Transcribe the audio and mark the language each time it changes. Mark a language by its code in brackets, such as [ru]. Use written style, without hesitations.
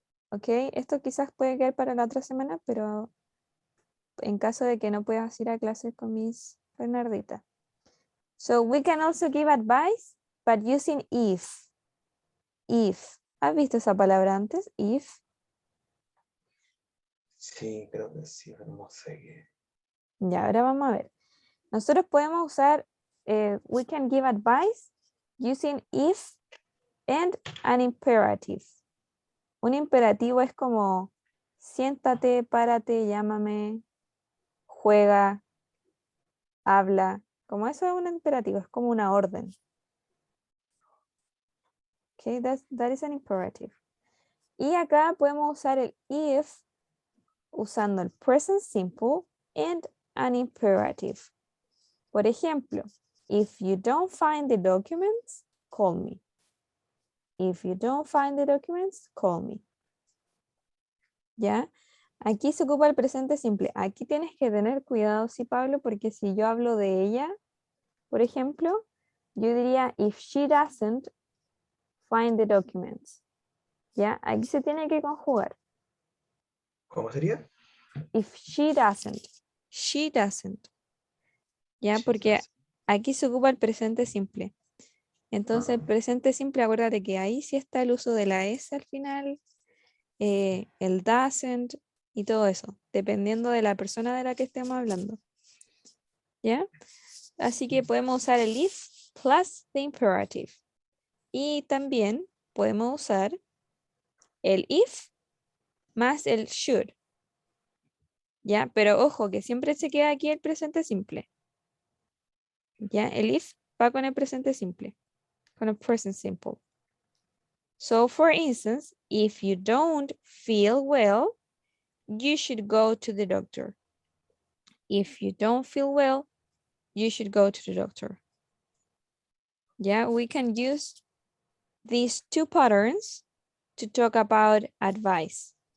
[es] Ok, esto quizás puede quedar para la otra semana, pero en caso de que no puedas ir a clases con Miss Bernardita. [en] So we can also give advice, but using if. If. [es] ¿Has visto esa palabra antes? [en] If. [es] Sí, creo que sí, pero no sé qué. Ya, ahora vamos a ver. Nosotros podemos usar, [en] we can give advice using if and an imperative. [es] Un imperativo es como siéntate, párate, llámame, juega, habla. Como eso es un imperativo, es como una orden. [en] Okay, that is an imperative. [es] Y acá podemos usar el if usando el [en] present simple and an imperative. [es] Por ejemplo, [en] if you don't find the documents, call me. If you don't find the documents, call me. [es] ¿Ya? Aquí se ocupa el presente simple. Aquí tienes que tener cuidado, sí, Pablo, porque si yo hablo de ella, por ejemplo, yo diría, [en] if she doesn't find the documents. [es] ¿Ya? Aquí se tiene que conjugar. ¿Cómo sería? [en] If she doesn't. She doesn't. ¿Ya? She [es] Porque [en] doesn't. [es] aquí se ocupa el presente simple. Entonces, el presente simple, acuérdate que ahí sí está el uso de la S al final, el doesn't y todo eso, dependiendo de la persona de la que estemos hablando. ¿Ya? Así que podemos usar el if [en] plus the imperative. [es] Y también podemos usar el if más el should. ¿Ya? Pero ojo, que siempre se queda aquí el presente simple. ¿Ya? El if va con el presente simple, con el present simple. [en] So, for instance, if you don't feel well, you should go to the doctor. If you don't feel well, you should go to the doctor. Yeah, we can use these two patterns to talk about advice.